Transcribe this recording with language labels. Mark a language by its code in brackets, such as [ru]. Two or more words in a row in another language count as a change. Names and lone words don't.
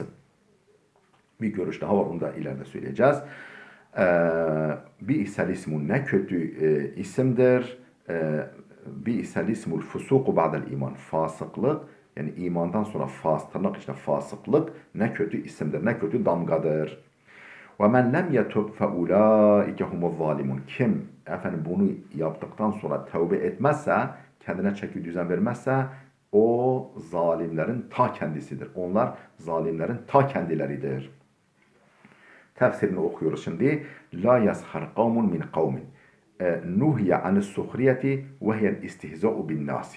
[tr] Bir görüş daha var, onu da ileride söyleyeceğiz. [ar] بئس الاسم, [tr] ne kötü isimdir. [ar] بئس الاسم الفسوق بعد الإيمان. [tr] Fasıklık, yani imandan sonra tırnak içinde fasıklık ne kötü isimdir, ne kötü damgadır. [ar] وَمَنْ لَمْ يَتُبْ فَاُولَٰئِكَ هُمُ الظَّالِمُونَ. [tr] Kim efendim bunu yaptıktan sonra tövbe etmezse, kendine çeki düzen vermezse, o zalimlerin ta kendisidir. Onlar zalimlerin ta kendileridir. Tefsirini okuyoruz şimdi. [ar] لا يسخر قوم من قوم نهي عن السخرية وهي الاستهزاء بالناس.